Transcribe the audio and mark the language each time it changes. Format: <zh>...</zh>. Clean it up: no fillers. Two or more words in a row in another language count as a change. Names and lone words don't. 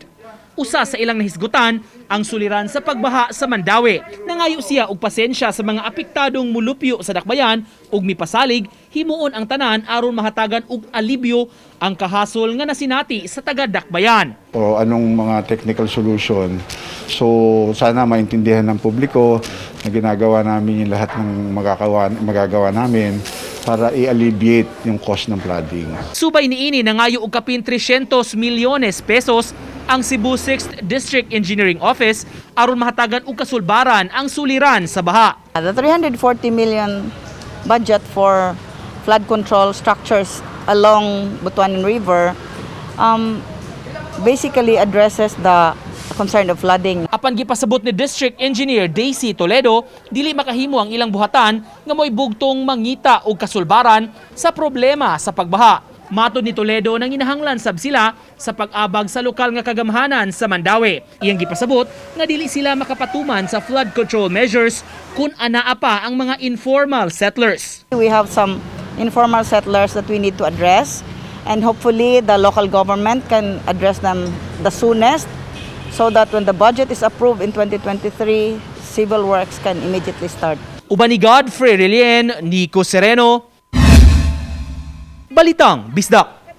<ceb>Usa sa ilang nahisgutan ang suliran sa pagbaha sa Mandaue. Nangayo siya og pasensya sa mga apektadong mulupyo sa dakbayan ug mipasalig himuon ang tanan aron mahatagan og alibyo ang kahasol nga nasinati sa taga-dakbayan.</ceb> <tl>O anong mga</tl> <en>technical solution.</en> <tl>So sana maintindihan ng publiko na ginagawa namin yung lahat ng magagawa namin para i-alleviate yung cost ng flooding.</tl> <ceb>Subay niini nangayo og kapin 300 milyones pesos ang Cebu 6th District Engineering Office aron mahatagan og kasulbaran ang suliran sa baha.</ceb> <en>The 340 million budget for flood control structures along Butuanon River basically addresses the concern of flooding.</en> <ceb>Apan gipasabot ni District Engineer Daisy Toledo, dili makahimo ang ilang buhatan nga mo'y bugtong mangita og kasulbaran sa problema sa pagbaha. Matod ni Toledo nang inahanglan sab sila sa pag-abag sa lokal nga kagamhanan sa Mandaue. Iyang gipasabot nga dili sila makapatuman sa</ceb> <en>flood control measures</en> <ceb>kung anaa pa ang mga</ceb> <en>informal settlers. We have some informal settlers that we need to address, and hopefully the local government can address them the soonest so that when the budget is approved in 2023, civil works can immediately start.</en> <ceb>Uban ni Godfrey Relien, Nico Sereno, Balitang Bisdak.</ceb>